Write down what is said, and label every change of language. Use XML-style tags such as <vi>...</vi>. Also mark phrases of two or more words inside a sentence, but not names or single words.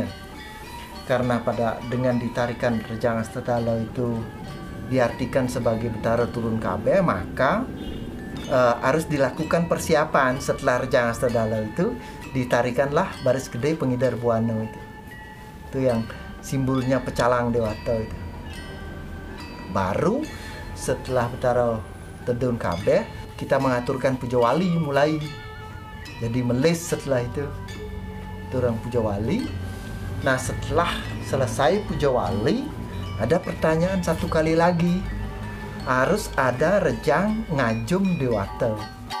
<id>Karena dengan ditarikan Rejang Astadalau itu diartikan sebagai Betara turun kabeh, maka harus dilakukan persiapan. Setelah Rejang Astadalau itu ditarikanlah Baris Gede Pengidar Buana itu yang simbolnya pecalang Dewata itu. Baru setelah Betara</id> <ban>tedun kabeh,</ban> <id>kita mengaturkan puja wali mulai. Jadi melis setelah itu orang puja wali. Nah, setelah selesai puja wali, ada pertanyaan satu kali lagi. Harus ada rejang ngajum Dewata.</id>